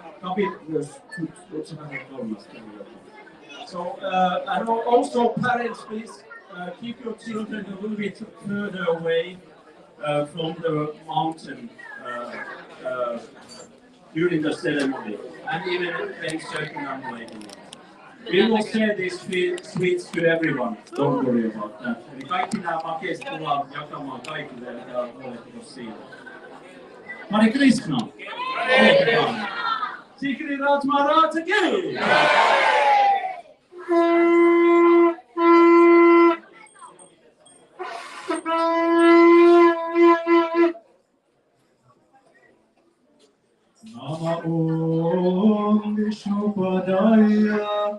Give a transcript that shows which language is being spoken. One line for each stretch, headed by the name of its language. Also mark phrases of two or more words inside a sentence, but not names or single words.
English: So, and also parents, please keep your children a little bit further away from the mountain during the ceremony, and even when circumambulating. We will share these sweets to everyone. Don't worry about that.
Finnish: Eli kaikki nämä makeista tullaan jakamaan kaikille, mitä oletteko siitä.
Sanskrit: Hare Krishna!
Finnish: Aloitetaan!
Hindi: सिकरी राज महाराज की!
Sanskrit: नमः ॐ विष्णुपादाय